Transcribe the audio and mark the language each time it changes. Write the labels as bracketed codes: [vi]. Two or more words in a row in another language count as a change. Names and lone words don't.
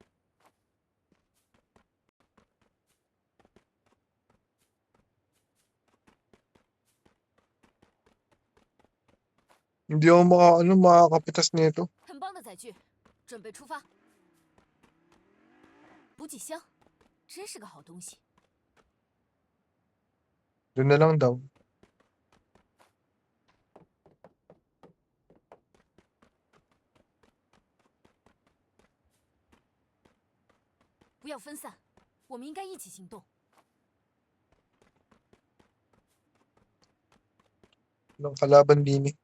[tl] Ano Hindi ako makakapitas nito. [zh] 很棒的载具，准备出发。补给箱，真是个好东西。 [tl] Doon na lang daw. [zh] 不要分散，我们应该一起行动。 [tl] Walang kalaban din eh.